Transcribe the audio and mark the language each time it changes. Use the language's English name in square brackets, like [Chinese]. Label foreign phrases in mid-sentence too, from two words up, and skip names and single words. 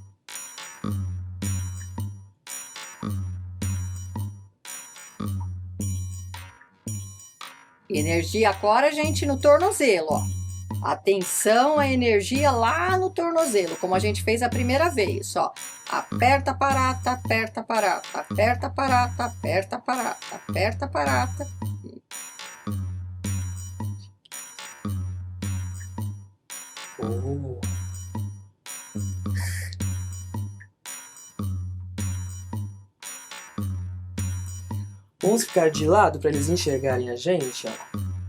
[Portuguese] Energia agora, gente, no tornozelo, ó. Atenção à energia lá no tornozelo, como a gente fez a primeira vez, ó. Aperta, parata, aperta, parata, aperta, parata, aperta, parata, aperta, parata. Oh. Vamos ficar de lado para eles enxergarem a gente, ó.